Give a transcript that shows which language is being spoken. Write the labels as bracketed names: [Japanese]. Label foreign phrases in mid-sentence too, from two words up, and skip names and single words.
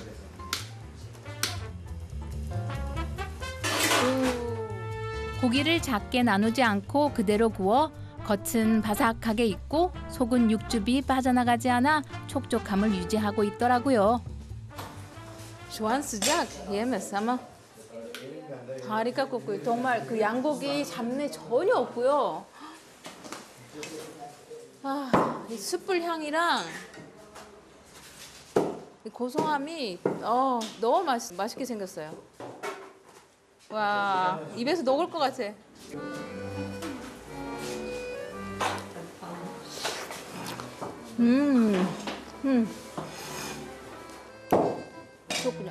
[Korean] 고기를 작게 나누지 않고 그대로 구워 겉은 바삭하게 익고 속은 육즙이 빠져나가지 않아 촉촉함을 유지하고 있더라고요. [Turkish] 좋아한 sıcak yemez ama harika kokuyor. [Korean] 정말 그 양고기 잡내 전혀 없고요. 아, 이 숯불 향이랑 이 고소함이 너무 맛있게 생겼어요. 와, 입에서 녹을 것 같아. 그렇군요.